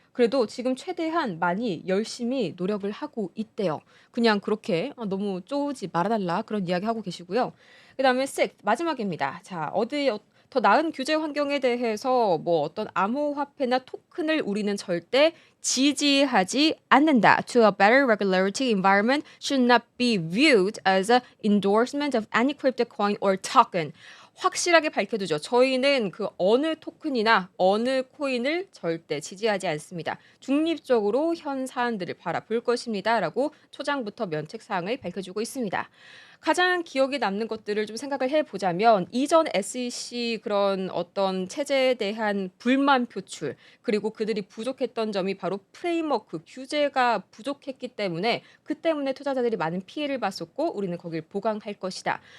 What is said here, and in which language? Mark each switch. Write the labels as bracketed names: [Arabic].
[Korean] 그래도 지금 최대한 많이 열심히 노력을 하고 있대요. 그냥 그렇게 너무 쪼우지 말아달라 그런 이야기 하고 계시고요. 그다음에 sixth, 마지막입니다. 자, 더 나은 규제 환경에 대해서 뭐 어떤 암호화폐나 토큰을 우리는 절대 지지하지 않는다. [English] To a better regularity environment should not be viewed as an endorsement of any crypto coin or token. [Korean] 확실하게 밝혀두죠. 저희는 그 어느 토큰이나 어느 코인을 절대 지지하지 않습니다. 중립적으로 현 사안들을 바라볼 것입니다. 라고 초장부터 면책사항을 밝혀주고 있습니다. 가장 기억에 남는 것들을 좀 생각을 해보자면 이전 SEC 그런 어떤 체제에 대한 불만 표출 그리고 그들이 부족했던 점이 바로 프레임워크 규제가 부족했기 때문에 그 때문에 투자자들이 많은 피해를 봤었고 우리는 거길 보강할 것이다.